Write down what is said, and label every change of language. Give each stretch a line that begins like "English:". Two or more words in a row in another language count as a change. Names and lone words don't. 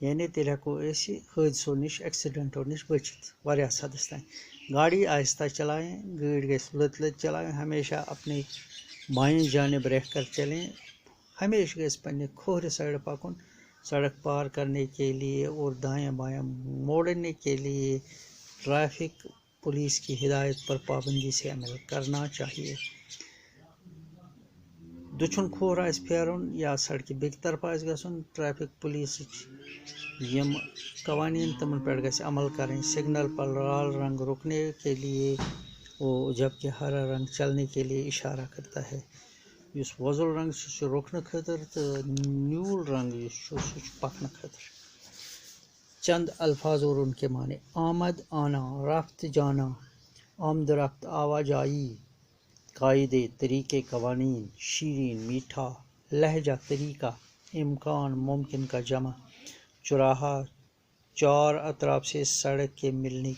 Kashmiri: یعنی تیٚلہِ ہٮ۪کو أسۍ حٲدثو نِش ایٚکسِڈنٹو نِش بٔچِتھ واریاہس حدس تام
Urdu: گاڑی آہستہ چلائیں
Kashmiri: گٲڑۍ گژھِ لٔت لٔت
Urdu: چلائیں ہمیشہ اپنے بائیں جانب رہ کر چلیں
Kashmiri: ہمیشہ گژھِ پننہِ کھوورِ سایڈٕ پکُن
Urdu: سڑک پار کرنے کے لیے اور دائیں بائیں موڑنے کے لیے ٹریفک پولیس کی ہدایت پر پابندی سے عمل کرنا چاہیے
Kashmiri: دچھُن کھوور آسہِ پھیرُن یا سڑکہِ بیٚکہِ طرفہٕ آسہِ گژھُن ٹریفک پولیسٕچ یِم قوانین تمن پٮ۪ٹھ گژھِ عمل کرٕنۍ
Urdu: سگنل پر لال رنگ رکنے کے لیے جبکہ ہرا رنگ چلنے کے لیے اشارہ کرتا ہے
Kashmiri: یُس وۄزُل رنگ چھُ سُہ چھُ رُکنہٕ خٲطرٕ تہٕ نیوٗل رنگ یُس چھُ سُہ چھُ پکنہٕ خٲطرٕ
Urdu: چند الفاظ اور ان کے معنی آمد آنا رفت جانا آمد رفت آواجائی قاعدے طریقے قوانین شیرین میٹھا لہجہ طریقہ امکان ممکن کا جمع چوراہا چار اطراف سے سڑک کے ملنے